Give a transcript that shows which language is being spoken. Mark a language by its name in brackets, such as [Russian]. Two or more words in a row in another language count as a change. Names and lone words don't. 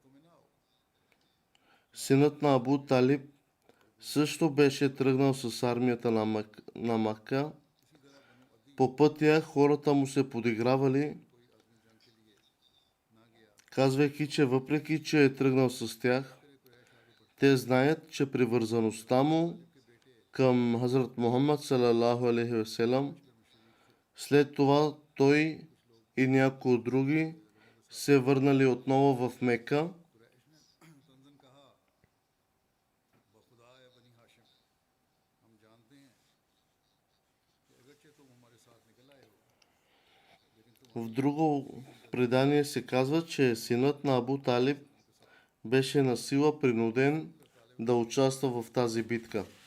[Bulgarian] Синът на Абу Талиб също беше тръгнал с армията на Макка. По пътя хората му се подигравали, казвайки, че въпреки, че е тръгнал с тях, те знаят, че привързаността му към Хазрат Мухаммад [Arabic] صلى الله عليه وسلم, [Bulgarian] след това той и някои други се върнали отново в Мека. В друго предание се казва, че синът на Абу Талиб беше на сила принуден да участва в тази битка.